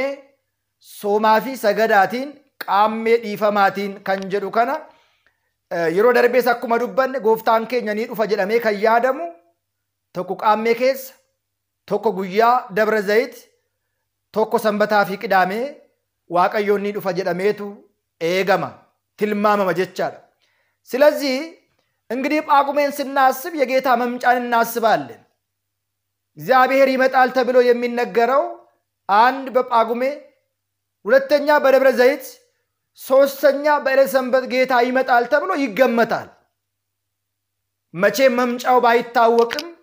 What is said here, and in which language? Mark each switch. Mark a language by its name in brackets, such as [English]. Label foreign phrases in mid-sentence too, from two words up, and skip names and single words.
[Oromo] soomaa fi sagadaatiin qaammee dhiifamaatiin kan jedhu kana yeroo darbees akkuma dubbanne gooftaan keenya ni dhufa jedhamee kan yaadamu tokko qaammee keessa tokko guyyaa Dabra Zayit tokko sanbataa fi qidaamee waaqayyoon ni dhufa jedhameetu eegama tilmaamama jechaadha። [Amharic] ስለዚህ እንግዲህ ጳጉሜን ስናስብ የጌታ መምጫን እናስባለን። እግዚአብሔር ይመጣል ተብሎ የሚነገረው አንድ በጳጉሜ ሁለተኛ በደብረ ዘይት ሶስተኛ በዕለተ ሰንበት ጌታ ይመጣል ተብሎ ይገመታል። መቼ መምጫው ባይታወቅም